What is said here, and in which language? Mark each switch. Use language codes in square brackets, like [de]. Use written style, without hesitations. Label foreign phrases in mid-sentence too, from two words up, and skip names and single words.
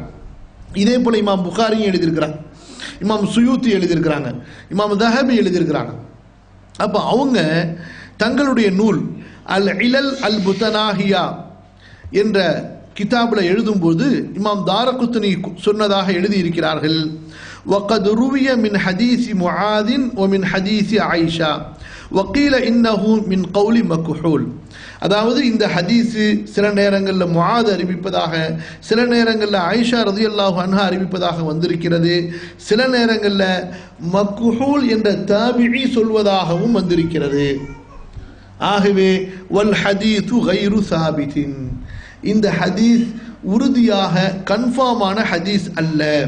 [ta] இதே போல் இமாம் புகாரியும் எழுதியிருக்கிறாங்க, இமாம் சுயூத்தி எழுதியிருக்கிறாங்க, இமாம் தஹபி எழுதியிருக்கிறாங்க. அப்போ அவங்க தங்களுடைய நூல் அல் இலல் அல் புத்தனாஹியா என்ற கிதாபில் எழுதும்போது இமாம் தாரகுத்னி சொன்னதாக எழுதியிருக்கிறார்கள், [ar] وقد روي من حديث معاذ ومن حديث عائشة وقيل إنه من قول مكحول. [ta] அதாவது இந்த ஹதீஸு சில நேரங்களில் முஆத் அறிவிப்பதாக, சில நேரங்களில் ஆயிஷா [ar] رضي الله عنها [ta] அறிவிப்பதாக வந்திருக்கிறது, சில நேரங்களில் மக்ஹூல் என்ற தாபிஈ சொல்வதாகவும் வந்திருக்கிறது. ஆகவே [ar] والحديث غير ثابت, [ta] இந்த ஹதீஸ் உறுதியாக கன்ஃபார்மான ஹதீஸ் அல்ல.